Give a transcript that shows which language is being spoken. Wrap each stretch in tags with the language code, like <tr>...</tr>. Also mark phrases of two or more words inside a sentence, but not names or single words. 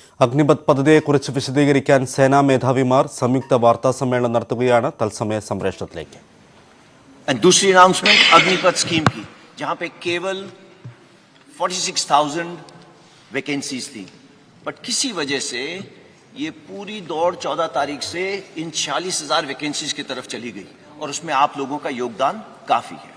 <ml>അഗ്നിപത് പദ്ധതിയെക്കുറിച്ച് വിശദീകരിക്കാൻ സേനാ മേധാവിമാർ സംയുക്ത വാർത്താ സമ്മേളനം നടത്തുകയാണ്. തത്സമയ സംപ്രേഷണത്തിലേക്ക്.</ml> <hi>दूसरी अनाउंसमेंट अग्निपथ स्कीम की, जहां पे केवल 46,000 वैकेंसीज थी, बट किसी वजह से ये पूरी दौड़ 14 तारीख से इन 40,000 वैकेंसीज की तरफ चली गई और उसमें आप लोगों का योगदान काफी है.</hi>